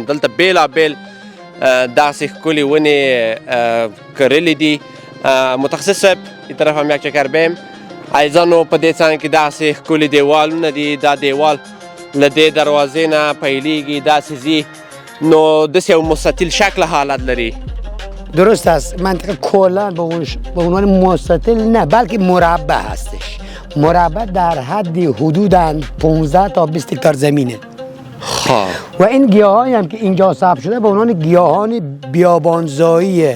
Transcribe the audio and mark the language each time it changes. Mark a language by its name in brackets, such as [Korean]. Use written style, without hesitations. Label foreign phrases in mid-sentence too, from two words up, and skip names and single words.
[Pashto] دلته بېلابېل داسې ښکلې ونې کرلې دي. [Persian] متخصص صاحب این طرف هم یک چکر بیم. [Pashto] عزیزانو په دې څنګ کې داسې ښکلي دیوالونه دي. دا دیوال له دې دروازې نه پیلېږي داسې ځي، نو داسې یو مستطیل شکل حالت لري. [Persian] درست است. منطقه کلا به عنوان مستطیل نه بلکه مربع هستش. مربع در حد حدود 15 تا 20 هکتار زمینه. و این گیاهایی هم که اینجا ثبت شده به عنوان گیاهان بیابانزاییه.